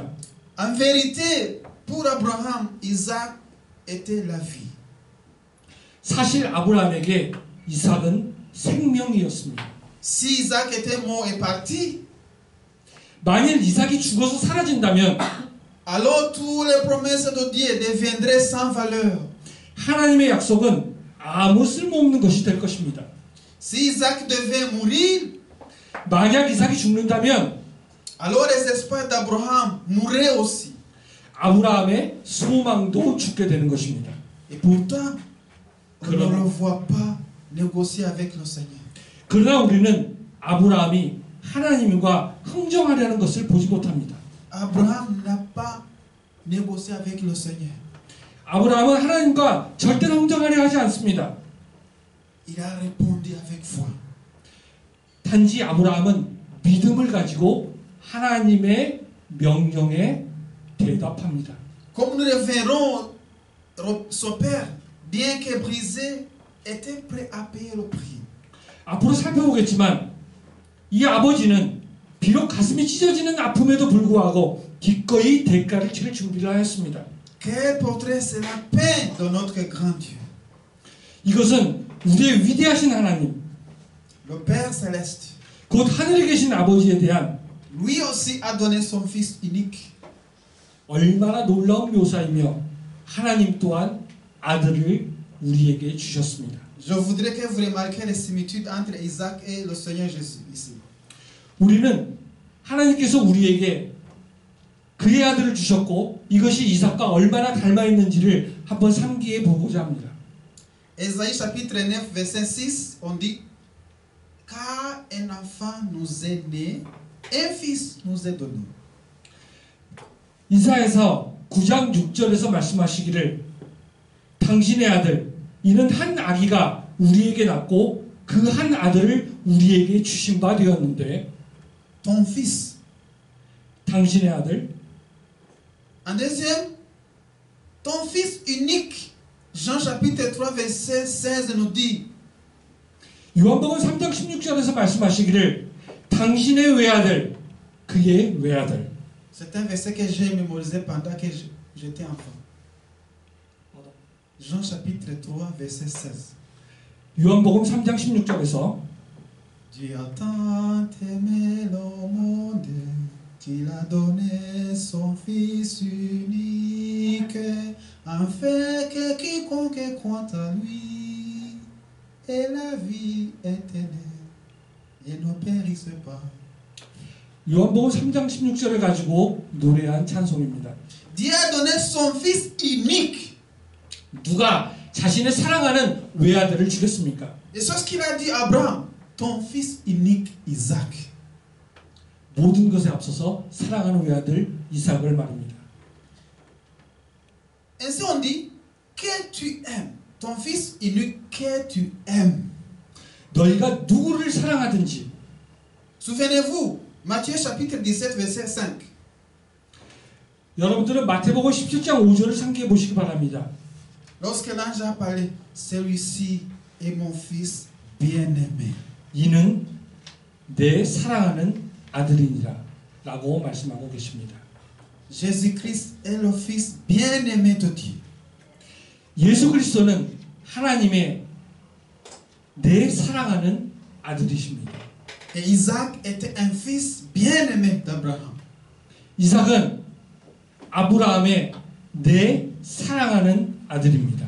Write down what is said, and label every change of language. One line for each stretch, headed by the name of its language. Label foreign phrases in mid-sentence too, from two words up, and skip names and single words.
French: En vérité, pour Abraham, Isaac était la vie.
Korean: 사실 아브라함에게 이삭은 생명이었습니다.
French: Si Isaac était mort et parti,
Korean: 만일 이삭이 죽어서 사라진다면
French: alors toutes les promesses de Dieu deviendraient sans valeur.
Korean: 하나님의 약속은 아무 쓸모없는 것이 될 것입니다.
French: Si Isaac devait mourir,
Korean: 만약 이삭이 죽는다면
French: alors les espoirs d'Abraham mourraient aussi.
Korean: 아브라함의 소망도 죽게 되는 것입니다.
French: Et pourtant, on ne le voit pas négocier avec le Seigneur.
Korean: 그러나 우리는 아브라함이 하나님과 흥정하려는 것을 보지 못합니다.
French: Abraham n'a pas négocié avec le Seigneur.
Korean: 아브라함은 하나님과 절대로 흥정하려 하지 않습니다.
French: il a répondu avec foi.
Korean: 단지 아브라함은 믿음을 가지고 하나님의 명령에 대답합니다.
French: Comme nous le verrons, son père, bien que brisé, était prêt à payer le prix.
Korean: 앞으로 살펴보겠지만 이 아버지는 비록 가슴이 찢어지는 아픔에도 불구하고 기꺼이 대가를 치를 준비를 하였습니다.
French: Quel portrait c'est la paix de notre grand Dieu.
Korean: 이것은 우리의 위대하신 하나님,
French: Le Père céleste,
Korean: 곧 하늘에 계신 아버지에 대한
French: lui aussi a donné son Fils unique.
Korean: 얼마나 놀라운 묘사이며 하나님 또한 아들을 우리에게 주셨습니다.
French: Je voudrais que vous remarquiez les similitudes entre Isaac et le Seigneur Jésus ici.
Korean: 우리는 하나님께서 우리에게 그의 아들을 주셨고 이것이 이삭과 얼마나 닮아 있는지를 한번 상기해 보고자 합니다.
French: Ésaïe chapitre 9 verset 6, on dit car un enfant nous est né, un fils nous est donné.
Korean: 이사야서 9장 6절에서 말씀하시기를 당신의 아들 이는 한 아기가 우리에게 낳고 그 한 아들을 우리에게 주신 바 되었는데
French: Ton fils.
Korean: 당신의 아들
French: En deuxième, ton fils unique. Jean chapitre 3 verset 16 nous dit
Korean: 요한복음 3장 16절에서 말씀하시기를 당신의 외아들 그의 외아들.
French: C'est un verset que j'ai mémorisé pendant que j'étais enfant. Jean chapitre 3 verset 16.
Korean: 요한복음 3장 16절에서
French: Dieu a tant aimé le monde qu'il a donné son Fils unique, afin que quiconque croit à lui ait la vie éternelle et ne périsse pas.
Korean: 요한복음 3장 16절을 가지고 노래한 찬송입니다.
French: Dieu a donné son Fils unique.
Korean: 누가 자신의 사랑하는 외아들을 주겠습니까?
French: Et c'est ce qu'il a dit à Abraham, ton fils unique Isaac.
Korean: 모든 것에 앞서서 사랑하는 외아들 이삭을 말입니다.
French: Ainsi on dit que tu aimes, ton fils unique que tu aimes.
Korean: 너희가 누구를 사랑하든지
French: Souvenez-vous, Matthieu chapitre 17 verset 5.
Korean: 여러분들은 마태복음 17장 5절을 상기해 보시기 바랍니다.
French: Lorsque l'ange a parlé, celui-ci est mon fils bien-aimé.
Korean: 이는 내 사랑하는 아들이니라 라고 말씀하고 계십니다.
French: Jésus-Christ est le fils bien-aimé de Dieu.
Korean: 예수 그리스도는 하나님의 내 사랑하는 아들이십니다.
French: Et Isaac était un fils bien-aimé d'Abraham.
Korean: 이삭은 아브라함의 내 사랑하는 아들입니다.